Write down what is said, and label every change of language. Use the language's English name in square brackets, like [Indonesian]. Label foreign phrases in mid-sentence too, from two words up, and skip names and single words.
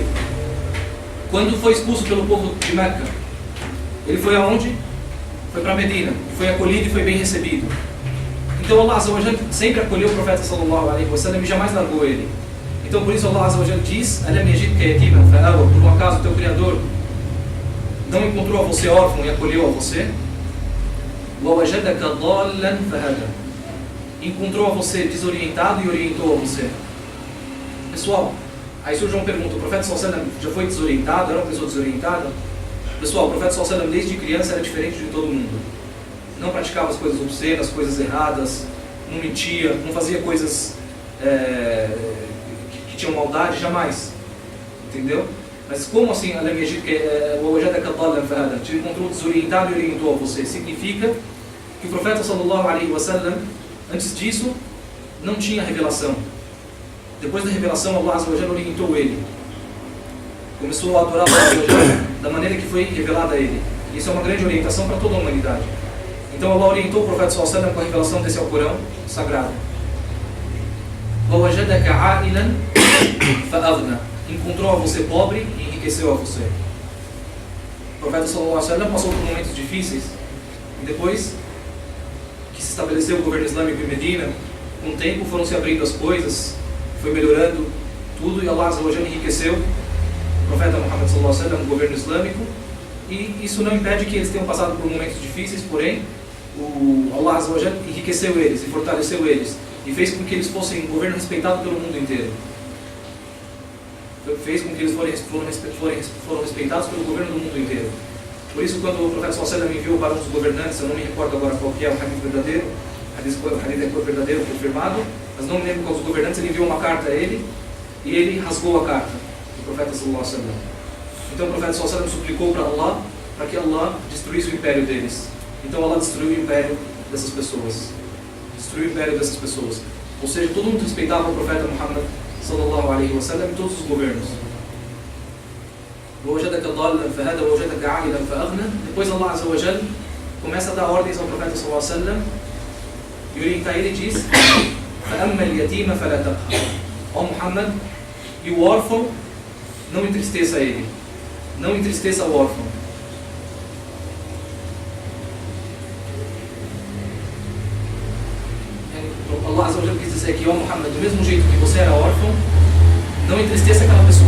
[Portuguese] Quando foi expulso pelo povo de Meca, ele foi aonde? Foi para Medina. Foi acolhido e foi bem recebido. Então Allah [Arabic] عز وجل [Portuguese] sempre acolheu o profeta [Arabic] صلى الله عليه وسلم [Portuguese] e jamais largou ele. Então por isso Allah [Arabic] عز وجل [Portuguese] diz: [Arabic] ألم يجدك يتيما فآوى, [Portuguese] por um acaso o teu Criador não encontrou a você órfão e acolheu a você? [Arabic] ووجدك ضالا فهدى, [Portuguese] encontrou a você desorientado e orientou a você. Pessoal, aí surge uma pergunta: o profeta [Arabic] صلى الله عليه وسلم [Portuguese] já foi desorientado? Era uma pessoa desorientada? Pessoal, o profeta [Arabic] صلى الله عليه وسلم [Portuguese] desde criança era diferente de todo mundo. Não praticava as coisas obscenas, coisas erradas, não mentia, não fazia coisas que tinham maldade, jamais. Entendeu? Mas como assim, te encontrou desorientado e orientou a você? Significa que o profeta [Arabic] صلى الله عليه وسلم, [Portuguese] antes disso, não tinha revelação. Depois da revelação, Allah [Arabic] عز وجل [Portuguese] orientou ele. Começou a adorar Allah [Arabic] عز وجل [Portuguese] da maneira que foi revelada a ele. Isso é uma grande orientação para toda a humanidade. Então Allah orientou o profeta [Arabic] صلى الله عليه وسلم [Portuguese] com a revelação desse Alcorão sagrado. [Arabic] وَوَجَدَكَ عَائِلًا فَأَغْنَى, [Portuguese] encontrou a você pobre e enriqueceu a você. O profeta [Arabic] صلى الله عليه وسلم [Portuguese] passou por momentos difíceis e depois que se estabeleceu o governo islâmico em Medina, com o tempo foram se abrindo as coisas, foi melhorando tudo e Allah [Arabic] عز وجل [Portuguese] enriqueceu o profeta Muhammad [Arabic] صلى الله عليه وسلم, [Portuguese] o governo islâmico, e isso não impede que eles tenham passado por momentos difíceis, porém Allah [Arabic] عز وجل [Portuguese] enriqueceu eles e fortaleceu eles e fez com que eles fossem um governo respeitado pelo mundo inteiro. Fez com que eles foram respeitados pelo governo do mundo inteiro. Por isso, quando o profeta [Arabic] صلى الله عليه وسلم [Portuguese] enviou para um dos governantes, eu não me recordo agora qual que é o hadith verdadeiro, o hadith é verdadeiro, confirmado, mas não me lembro qual dos governantes, ele enviou uma carta a ele e ele rasgou a carta do profeta [Arabic] صلى الله عليه وسلم. [Portuguese] Então o profeta [Arabic] صلى الله عليه وسلم [Portuguese] suplicou para Allah para que Allah destruísse o império deles. Então Allah destruiu o império dessas pessoas. Destruiu o império dessas pessoas. Ou seja, todo mundo respeitava o profeta Muhammad [Arabic] صلى الله عليه وسلم [Portuguese] em todos os governos. Depois Allah [Arabic] عز وجل [Portuguese] começa a dar ordens ao profeta [Arabic] صلى الله عليه وسلم [Portuguese] e orientar ele e diz: ó Muhammad, e o órfão, não entristeça ele. Não entristeça o órfão. Allah [Arabic] عز وجل [Portuguese] quis dizer aqui: ó Muhammad, do mesmo jeito que você era órfão, não entristeça aquela pessoa.